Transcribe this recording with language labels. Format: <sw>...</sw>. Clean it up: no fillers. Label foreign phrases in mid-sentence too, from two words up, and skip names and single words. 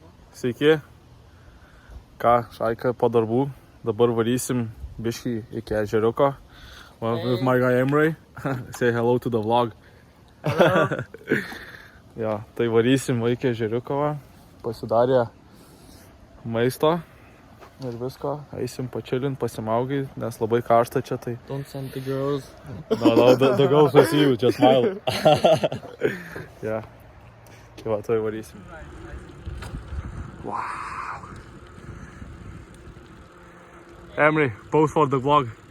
<lt>Sveiki. Ką, Šaika, po darbų. Dabar varysim biškį iki ežeriuko.</lt> <en>With my guy Emre. Say hello to the vlog.</en> <lt>Ja, tai varysim iki ežeriuko. Pasidarė maisto ir visko. Eisim pačilint, pasimaugai, nes labai karšta čia tai.</lt> <en>Don't send the girls. No, the girls will see you, just smile. Yeah.</en> <lt>Tai va, tai varysim.</lt> <en>Wow. Emre, pose for the vlog.</en>